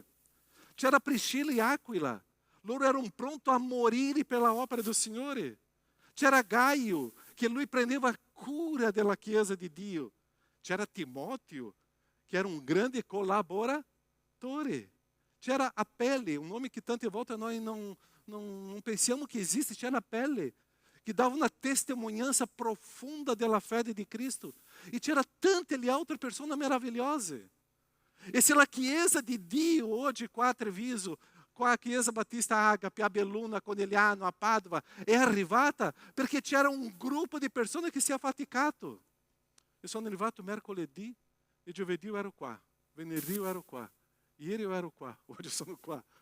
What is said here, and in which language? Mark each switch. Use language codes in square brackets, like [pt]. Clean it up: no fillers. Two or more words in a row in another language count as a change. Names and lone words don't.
[it] C'era Priscilla e Aquila, loro erano pronti a morire per la opera del Signore. C'era Gaio, che lui prendeva cura della Chiesa di Dio. C'era Timóteo, [pt] que era um grande [it] colaboratore. [pt] C'era Apele, um nome que [it] tante volte [pt] nós não pensamos que existe. C'era Apele, que dava uma testemunhança profunda da fé de Cristo. [it] E c'era tante altre persone meravigliose. E se a Chiesa di Dio hoje qua a Treviso, qua a Chiesa Battista Agape, a Belluno, a Conegliano, a Padova, è arrivata perché c'era un gruppo di persone che si è affaticato. Eu sono arrivato mercoledì e giovedì ero qua, venerdì ero qua, ieri ero qua, oggi sono qua.